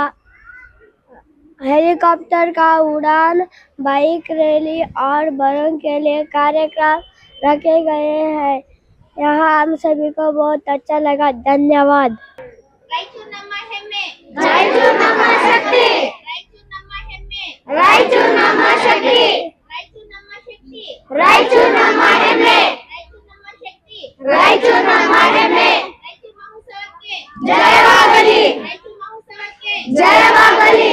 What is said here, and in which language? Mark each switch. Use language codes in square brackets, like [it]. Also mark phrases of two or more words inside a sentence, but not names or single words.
[hi] हेलीकॉप्टर का उड़ान, बाइक रैली और बड़ों के लिए कार्यक्रम रखे गए हैं। यहाँ हम सभी को बहुत अच्छा लगा। धन्यवाद। [kn] ರಾಯಚೂರು ನಮ್ಮ ಹೆಮ್ಮೆ. ರಾಯಚೂರು ನಮ್ಮ ಶಕ್ತಿ. ರಾಯಚೂರು ನಮ್ಮ ಶಕ್ತಿ. ರಾಯಚೂರು ನಮ್ಮ ಹೆಮ್ಮೆ. ರಾಯಚೂರು ನಮ್ಮ ಹೆಮ್ಮೆ. ಜಯವಾಗಲಿ. ಜಯವಾಗಲಿ.